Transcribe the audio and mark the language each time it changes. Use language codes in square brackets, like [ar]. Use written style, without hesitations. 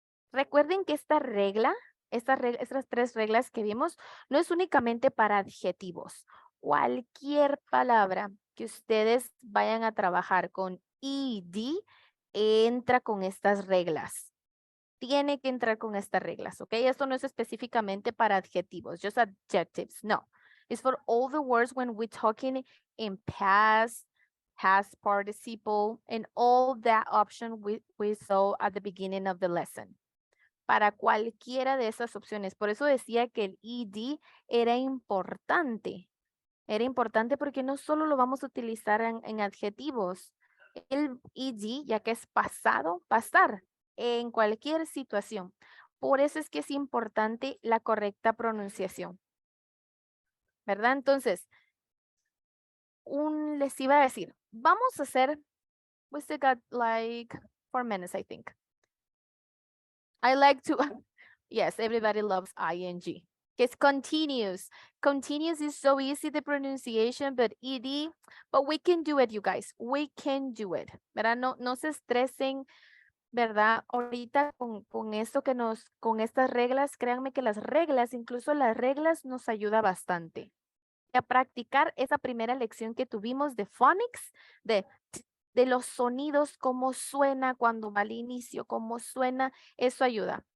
[es] Recuerden que esta regla, estas 3 reglas que vimos, no es únicamente para adjetivos. Cualquier palabra que ustedes vayan a trabajar con ed entra con estas reglas. Tiene que entrar con estas reglas, ¿ok? Esto no es específicamente para adjetivos, [en] just adjectives, [es] no. [en] It's for all the words when we're talking in past participle, and all that option we saw at the beginning of the lesson. [es] Para cualquiera de esas opciones. Por eso decía que el ed era importante. Era importante porque no solo lo vamos a utilizar en adjetivos. El ed, ya que es pasado, pasar en cualquier situación. Por eso es que es importante la correcta pronunciación. ¿Verdad? Entonces, les iba a decir, vamos a hacer, [en] we still got like 4 minutes, I think. I like to, yes, everybody loves ing. It's continuous. Continuous is so easy, the pronunciation, but ed, but we can do it, you guys. We can do it, [es] ¿verdad? No se estresen, ¿verdad? Ahorita con esto con estas reglas, créanme que las reglas, incluso las reglas nos ayuda bastante. A practicar esa primera lección que tuvimos de phonics, de los sonidos, cómo suena cuando va al inicio, cómo suena, eso ayuda.